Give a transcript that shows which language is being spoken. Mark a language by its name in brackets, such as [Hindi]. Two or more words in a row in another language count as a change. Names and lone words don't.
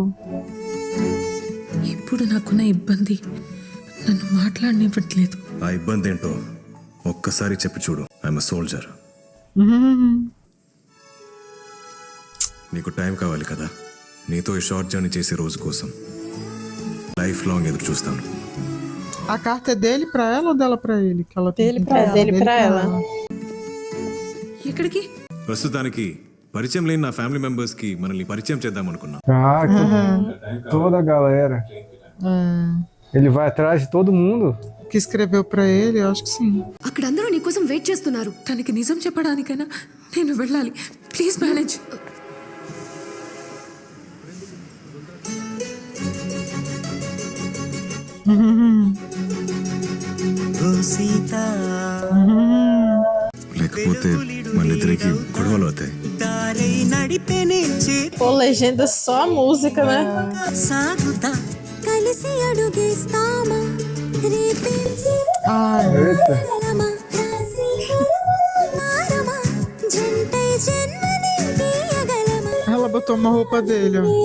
[Telugu] ఇప్పుడు నాకున్న ఇబ్బంది నన్ను మాట్లాడనివ్వట్లేదు. ఆ ఇబ్బంది ఏంటో ఒక్కసారి చెప్పి చూడు. [English] I'm soldier. [Telugu] నీకు టైం కావాలి కదా. నీతో ఈ [English] short journey [Telugu] చేసే రోజు కోసం [English] life long [Telugu] ఎదురు చూస్తాను. [Portuguese] A carta é dele pra ela ou dela pra ele? Que ela tem Dele pra ela. Dele pra ela. [Telugu] ఎక్కడికి? ప్రస్తుతానికి పరిచయం లేని నా [English] family members [Telugu] కి మనల్ని పరిచయం చేద్దాం అనుకున్నా. [Portuguese] Ah, toda a galera. Ele vai atrás de todo mundo. que escreveu pra ele, eu acho que sim. [Telugu] అక్కడ అందరూ నీ కోసం వెయిట్ చేస్తున్నారు. తనకి నిజం చెప్పడానికైనా నేను వెళ్ళాలి. [English] please manage. [Telugu] లేకపోతే మళ్ళిద్దరికి గొడవలు అవుతాయి. [Portuguese] Pô, legenda só a música, né? Eita. Ela botou uma roupa dele, ó.